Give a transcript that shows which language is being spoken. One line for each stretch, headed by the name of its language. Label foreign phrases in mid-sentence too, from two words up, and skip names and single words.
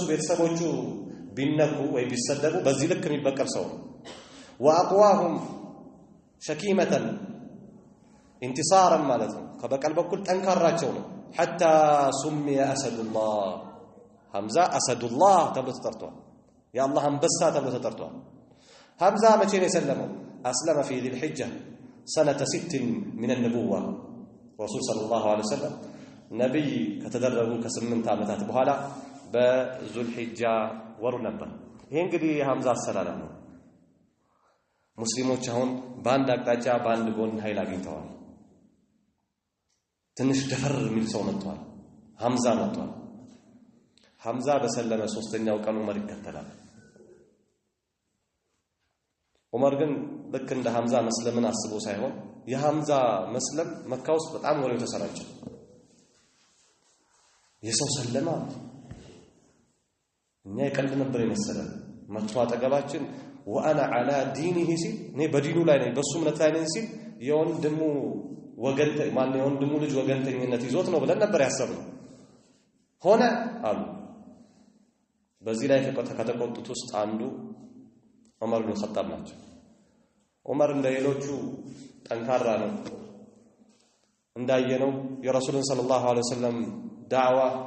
Amharic: ቤተሰቦቹ ቢነኩ ወይ ቢሰደቡ በዚህ ልክ የሚበቀል ሰው
Arabic: وأقواهم شكيمة انتصارا
Amharic: ማለት ነው ከበቀል በኩል ጠንካራቸው ነው
Arabic: حتى سمي أسد الله حمزة أسد الله
Amharic: ተብሎ ተጠርቷል የአላህ አንበሳ ተብሎ ተጠርቷል حمزة መቼ ነው የሰለመው
Arabic: أسلم في ذي الحجة سنة 6 من النبوة رسول صلى الله عليه وسلم نبي
Amharic: ከተደረጉ ከ8 ዓመታት በኋላ በዙል ሒጃ ወሩ ነበር ይሄ እንግዲህ የሐምዛ አሰላለም ነው ሙስሊሞች አሁን በአንድ አቅጣጫ በአንድ ጎን ኃይል አግኝተዋል ትንሽ ደፈር የሚል ሰው መጥቷል ሐምዛ መጥቷል ሐምዛ በሰለመ 3ኛው ቀን ዑመር ይከተላል ዑመር ግን ልክ እንደ ሐምዛ መስለምን አስቦ ሳይሆን የሐምዛ መስለም መካ ውስጥ በጣም ወሬው ተሰራጨ የሰው ሰለማ እኛ የቀልድ ነበር የመሰለን መጥቶ አጠገባችን
Arabic: وانا على دينه
Amharic: ሲል እኔ በዲኑ ላይ ነኝ በሱ እምነት ላይ ነኝ ሲል የወንድሙ ወገንተ ማን የወንድሙ ልጅ ወገንተኝነት ይዞት ነው ብለን ነበር ያሰብነው ሆነ አሉ በዚህ ላይ ከተቆጡት ውስጥ አንዱ ዑመር ኢብኑ ኸጣብ ናቸው ዑመር እንደሌሎቹ ጠንካራ ነው እንዳየነው የረሱልን
Arabic: صلى الله عليه وسلم
Amharic: ዳዕዋ